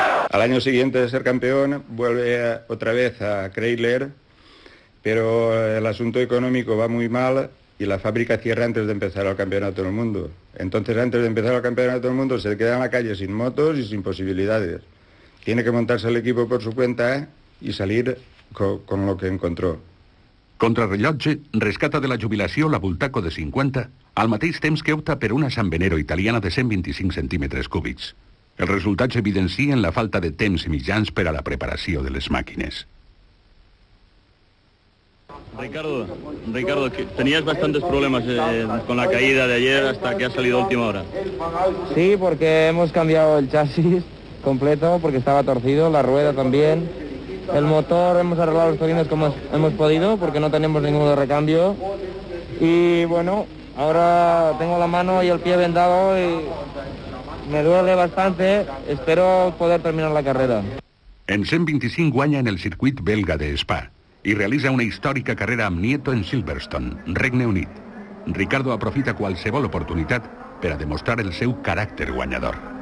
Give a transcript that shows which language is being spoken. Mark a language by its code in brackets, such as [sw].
[es] Al año siguiente de ser campeón vuelve otra vez a Chrysler, pero el asunto económico va muy mal y la fábrica cierra antes de empezar el campeonato del mundo. Entonces, antes de empezar el campeonato del mundo, se queda en la calle sin motos y sin posibilidades. Tiene que montarse el equipo por su cuenta y salir con lo que encontró. [ca] Contrarrellotge rescata de la jubilació la Bultaco de 50 al mateix temps que opta per una San Benero italiana de 125 centímetres cúbics. Els resultats evidencien la falta de temps i mitjans per a la preparació de les màquines. [es] Ricardo, tenías bastantes problemas con la caída de ayer hasta que ha salido a última hora. Sí, porque hemos cambiado el chasis completo porque estaba torcido, la rueda también. El motor hemos arreglado los tornillos como hemos podido porque no tenemos ninguno de recambio. Y bueno, ahora tengo la mano y el pie vendado y me duele bastante. Espero poder terminar la carrera. [ca] En 125 guanya en el circuit belga de Spa i realitza una històrica carrera amb Nieto en Silverstone, Regne Unit. Ricardo aprofita qualsevol oportunitat per a demostrar el seu caràcter guanyador.